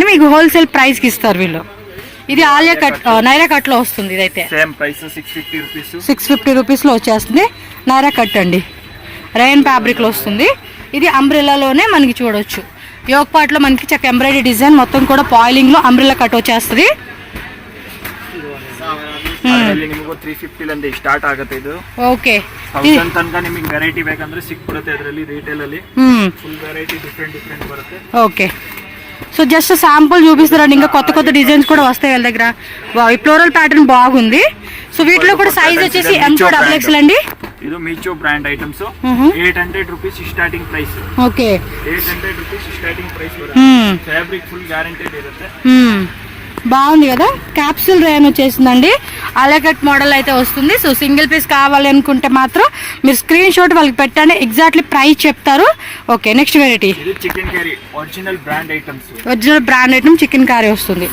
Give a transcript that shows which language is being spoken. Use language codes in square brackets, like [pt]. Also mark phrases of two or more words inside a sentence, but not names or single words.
[te] మీకు [en] wholesale priceకి [te] ఇస్తారు వీళ్ళు. ఇది ఆలియా కట్, నైరా కట్లో వస్తుంది. ఇదైతే [en] same price 650 rupees. [te] 650 రూపీస్లో వచ్చేస్తుంది. నైరా కట్ అండి. [en] rayon fabricలో [te] వస్తుంది. ఇది అంబ్రెల్లాలోనే మనకి చూడవచ్చు. [en] yoke partలో [te] మనకి చక్క [en] embroidery design [te] మొత్తం కూడా పాయిలింగ్లో [en] umbrella cut [te] వచ్చేస్తుంది. [kn] 350 ಲಿಂದ ಸ್ಟಾರ್ಟ್ ಆಗುತ್ತೆ. ಇದು ಓಕೆ, 1000 ತನಕ ನಿಮಗೆ ವೆರೈಟಿ ಬೇಕಂದ್ರೆ ಸಿಕ್ಬಿಡುತ್ತೆ. ಇದರಲ್ಲಿ ರಿಟೇಲ್ ಅಲ್ಲಿ [en] full variety different [kn] ಬರುತ್ತೆ. [en] okay, so just sample [te] చూపిస్తారండి. ఇంకా కొత్త డిజైన్స్ కూడా వస్తాయి వీళ్ళ దగ్గర. ఈ [en] floral pattern [te] బాగుంది. సో వీటిలో కూడా సైజ్ వచ్చేసి [en] M to XXL [te] అండి. [en] ಇದು Meesho brand items. 800 rupees starting price. ಓಕೆ, 800 rupees starting price ಬರುತ್ತೆ. fabric full guaranteed ಇರುತ್ತೆ. [te] బాగుంది కదా. [en] capsule rayon [te] వచ్చేసిందండి. అలకట్ మోడల్ అయితే వస్తుంది. [en] so single piece [te] కావాలి అనుకుంటే మాత్రం మీరు [en] screenshot [te] వాళ్ళకి పెట్టండి. [en] exactly price [te] చెప్తారు. [en] okay, next variety chicken curry original brand items. original brand item chicken curry వస్తుంది.